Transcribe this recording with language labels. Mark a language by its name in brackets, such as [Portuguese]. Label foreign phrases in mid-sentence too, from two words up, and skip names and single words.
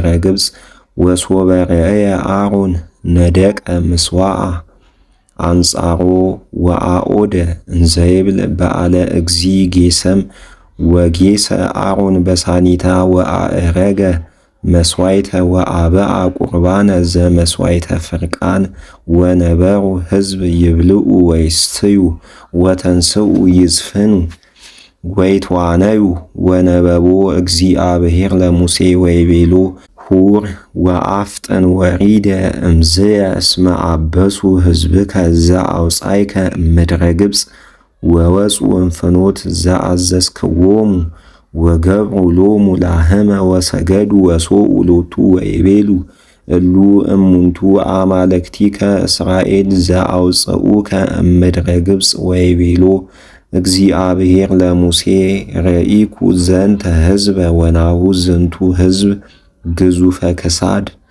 [Geez] ግብፅ ወሶበ ርእየ አሮን ነደቀ ምስዋዓ አንጻሮ ወአኦደ እንዘይብል በዓለ እግዚ ጌሰም ወጌሰ አሮን በሳኒታ ወአእረገ መስዋይተ ወአብአ ቁርባነ ዘመስዋይተ ፍርቃን ወነበሩ ሕዝብ ይብልዑ ወይስትዩ ወተንሥኡ ይዝፍኑ ወይትዋነዩ ወነበቦ እግዚአብሔር ለሙሴ ወይቤሎ ሁር ወአፍጥን ወሪደ እምዝየ እስመ አበሱ ሕዝብከ ዘአውፃእከ እምድረ ግብፅ ወወፁ እምፍኖት ዘአዘዝክዎሙ ወገብሩ ሎሙ ላህመ ወሰገዱ ወሶኡ ሎቱ ወይቤሉ እሉ እሙንቱ አማልክቲከ እስራኤል ዘአውፅኡከ እምድረ ግብፅ ወይቤሎ እግዚአብሔር ለሙሴ ረኢኩ ዘንተ ሕዝበ ወናሁ ዝንቱ ሕዝብ ግዙፈ ክሳድ